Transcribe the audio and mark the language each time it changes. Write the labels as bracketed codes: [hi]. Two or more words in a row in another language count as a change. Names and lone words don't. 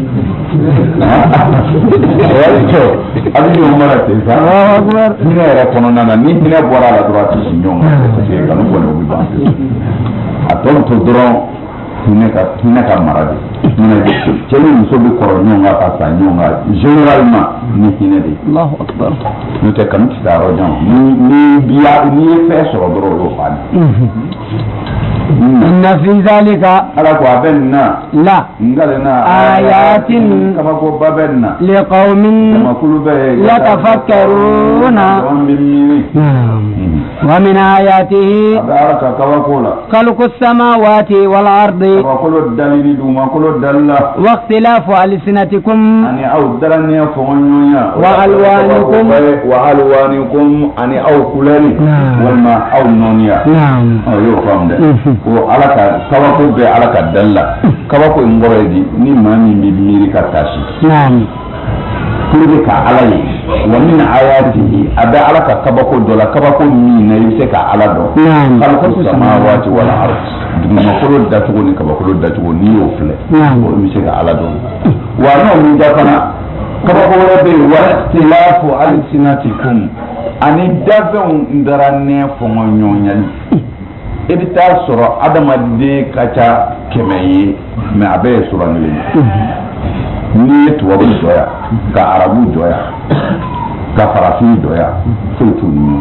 [bm] a bɛ ɲɔgɔn mara ten sa hinɛ yɛrɛ kɔnɔna na ni hinɛ bɔra a la dɔrɔn a tɛ si ɲɔgɔn kan [fr] parce que [bm] kanu bɔnɛ o bɛ ban pewu a tɔ to dɔrɔn hinɛ ka mara de cɛ ni muso bɛ kɔrɔ ɲɔgɔn kan ka sa ɲɔgɔn kan généralement ni hinɛ de n'o tɛ kanu tɛ taa yɔrɔ jan n'i ye fɛn sɔrɔ dɔrɔn o y'o fa de. [ar] إن في ذلك آيات لقوم يتفكرون ومن آياته خلق السماوات والأرض واختلاف ألسنتكم وألوانكم [bm] ko ala ka kabako bɛ ala ka dalla kabako in bɔra di ni maa min bɛ miiri ka taasi [fr] pour que [bm] ka ala ye [ar] ومن آياته [bm] a bɛ ala ka kabako dɔ la kabako min na i bɛ se ka ala dɔn [ar] خلق السماوات والأرض [bm] dugumakolo dacogo ni kabakolo dacogo n'i y'o filɛ o bɛ se ka ala dɔn wa n'o min da fana kabako wɛrɛ bɛ yen wa [ar] اختلاف ألسنتكم [bm] ani dafɛnw daranɛ fɔngɔ ɲɔgɔnyali i bɛ taa sɔrɔ adamaden ka ca 100 ye mais a bɛɛ ye sura kelen n'i ye tubabu dɔ yan ka arabu dɔ yan ka farafin dɔ yan foyi t'u